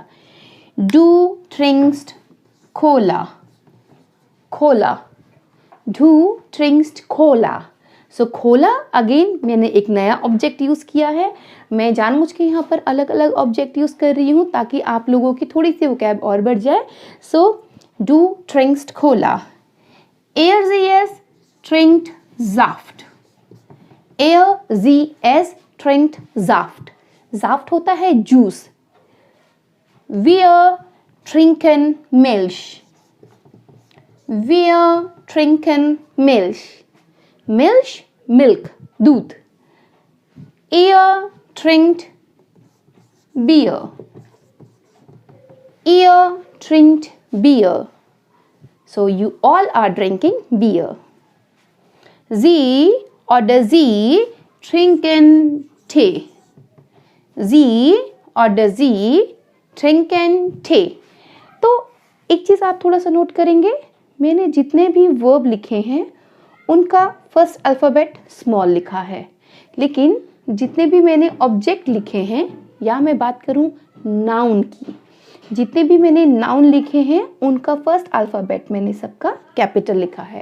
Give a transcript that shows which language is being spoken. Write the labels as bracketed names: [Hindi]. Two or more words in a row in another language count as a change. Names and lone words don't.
[German] Du trinkst Cola, Cola, Du trinkst Cola। [Hindi] सो खोला अगेन मैंने एक नया [English] object use [Hindi] किया है। मैं जानबूझ के यहाँ पर अलग अलग [English] object use [Hindi] कर रही हूँ ताकि आप लोगों की थोड़ी सी वोकैब और बढ़ जाए। [German] सो Du trinkst Cola, er, sie, es trinkt Saft, er, sie, es trinkt Saft। Saft [Hindi] होता है जूस। [German] Wir trinken Milch, wir trinken Milch, Milch मिल्क दूध। Ihr trinkt Bier, ihr trinkt Bier। [English] So you all are drinking beer। [German] Sie oder sie trinken Tee, sie oder sie trinken Tee। [Hindi] तो एक चीज़ आप थोड़ा सा नोट करेंगे, मैंने जितने भी वर्ब लिखे हैं उनका [English] first alphabet small [Hindi] लिखा है, लेकिन जितने भी मैंने ऑब्जेक्ट लिखे हैं, या मैं बात करूं नाउन की, जितने भी मैंने नाउन लिखे हैं उनका [English] first alphabet [Hindi] मैंने सबका कैपिटल लिखा है।